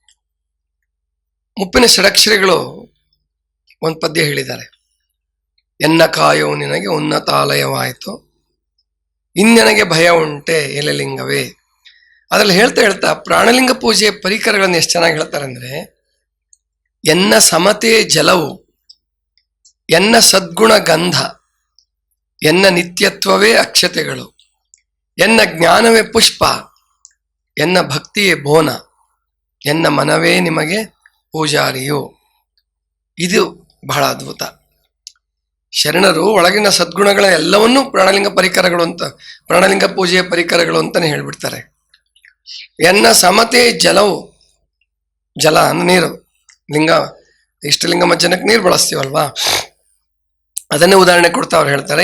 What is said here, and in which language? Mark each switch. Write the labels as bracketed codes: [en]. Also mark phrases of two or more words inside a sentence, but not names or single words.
[kn] ಮುಪ್ಪಿನ ಷಡಕ್ಷರಿಗಳು ಒಂದು ಪದ್ಯ ಹೇಳಿದ್ದಾರೆ. ಎನ್ನ ಕಾಯೋ ನಿನಗೆ ಉನ್ನತಾಲಯವಾಯಿತು, ಇನ್ನೆನಗೆ ಭಯ ಉಂಟೆ ಎಲೆಲಿಂಗವೇ. ಅದ್ರಲ್ಲಿ ಹೇಳ್ತಾ ಪ್ರಾಣಲಿಂಗ ಪೂಜೆಯ ಪರಿಕರಗಳನ್ನು ಎಷ್ಟು ಚೆನ್ನಾಗಿ ಹೇಳ್ತಾರೆ ಅಂದ್ರೆ, ಎನ್ನ ಸಮತೆ ಜಲವು, ಎನ್ನ ಸದ್ಗುಣ ಗಂಧ, ಎನ್ನ ನಿತ್ಯತ್ವವೇ ಅಕ್ಷತೆಗಳು, ಎನ್ನ ಜ್ಞಾನವೇ ಪುಷ್ಪ, ಎನ್ನ ಭಕ್ತಿಯೇ ಬೋನ, ಎನ್ನ ಮನವೇ ನಿಮಗೆ ಪೂಜಾರಿಯು. ಇದು ಬಹಳ ಅದ್ಭುತ. ಶರಣರು ಒಳಗಿನ ಸದ್ಗುಣಗಳ ಎಲ್ಲವನ್ನೂ ಪ್ರಾಣಲಿಂಗ ಪರಿಕರಗಳು ಅಂತ, ಪ್ರಾಣಲಿಂಗ ಪೂಜೆಯ ಪರಿಕರಗಳು ಅಂತಾನೆ ಹೇಳ್ಬಿಡ್ತಾರೆ. ಎನ್ನ ಸಮತೆ ಜಲವು, ಜಲ ಅಂದ್ರೆ ನೀರು, ಲಿಂಗ, ಇಷ್ಟಲಿಂಗ ಮಜ್ಜನಕ್ಕೆ ನೀರು ಬಳಸ್ತೀವಲ್ವಾ, ಅದನ್ನೇ ಉದಾಹರಣೆ ಕೊಡ್ತಾ ಅವ್ರು ಹೇಳ್ತಾರೆ.